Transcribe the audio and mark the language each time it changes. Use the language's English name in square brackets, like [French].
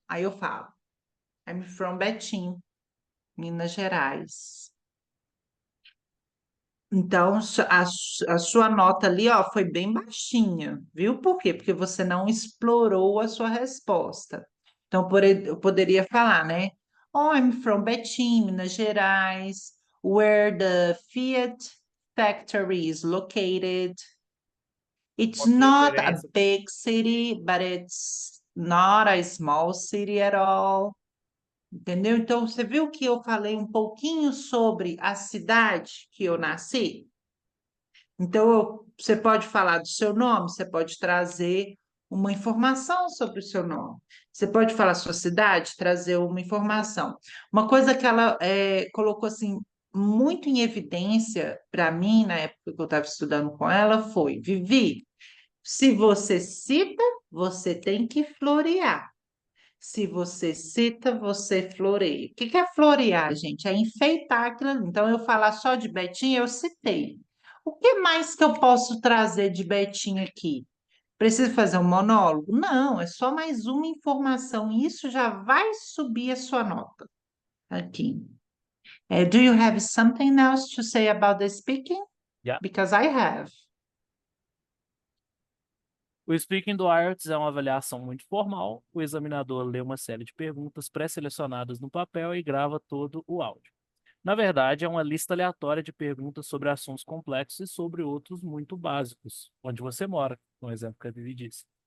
[Portuguese] Aí eu falo, [English] I'm from Betim, Minas Gerais. [Portuguese] Então, a sua nota ali, ó, foi bem baixinha, viu? Por quê? Porque você não explorou a sua resposta. Então, eu poderia falar, né? [English] Oh, I'm from Betim, Minas Gerais, where the Fiat factory is located. It's [Portuguese] Qual que é a [English] not a [Portuguese] referência? [English] big city, but it's not a small city at all. [Portuguese] Entendeu? Então, você viu que eu falei um pouquinho sobre a cidade que eu nasci? Então, você pode falar do seu nome, você pode trazer uma informação sobre o seu nome. Você pode falar sua cidade, trazer uma informação. Uma coisa que ela colocou assim muito em evidência para mim na época que eu estava estudando com ela foi: Vivi, se você cita, você tem que florear. Se você cita, você floreia. O que que é florear, gente? É enfeitar aquilo ali. Então, eu falar só de Betinho, eu citei. O que mais que eu posso trazer de Betinho aqui? Preciso fazer um monólogo? Não, é só mais uma informação. Isso já vai subir a sua nota aqui. [English] Do you have something else to say about the speaking? Yeah. Because I have. [Portuguese] O speaking do IELTS é uma avaliação muito formal. O examinador lê uma série de perguntas pré-selecionadas no papel e grava todo o áudio. Na verdade, é uma lista aleatória de perguntas sobre assuntos complexos e sobre outros muito básicos, onde você mora, no exemplo que a Vivi disse.